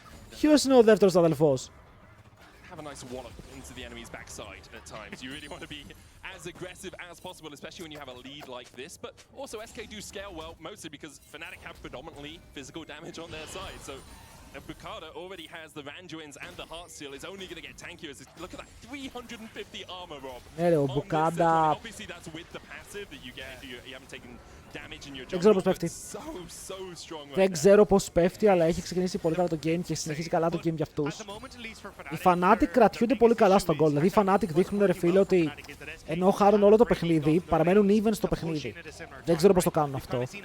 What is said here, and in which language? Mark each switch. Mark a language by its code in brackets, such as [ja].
[el] Ποιος είναι ο δεύτερος αδελφός? [en] Have a nice wallop into the enemy's backside at times. You really want to be as aggressive as possible, especially when you have a lead like this. But also SK do scale well, mostly because Fnatic have predominantly physical damage on their side. So Bukada already has the Randuins and the Heartsteel. Is only going to get tankier. Look at that 350 armor, Rob. Bukada. Obviously that's with the passive that you get. You haven't taken damage in your [el] Δεν ξέρω [en] jungle. [el] πώς πέφτει. [en] So strong right [el] Δεν ξέρω πώς πέφτει, αλλά έχει ξεκινήσει πολύ καλά το game και συνεχίζει καλά το game για αυτούς. Οι Fnatic κρατιούνται πολύ καλά στο goal. Δηλαδή οι Fnatic δείχνουν ρε φίλε ότι ενώ χάρουν όλο το παιχνίδι, παραμένουν even στο παιχνίδι. Δεν ξέρω πώς το κάνουν αυτό.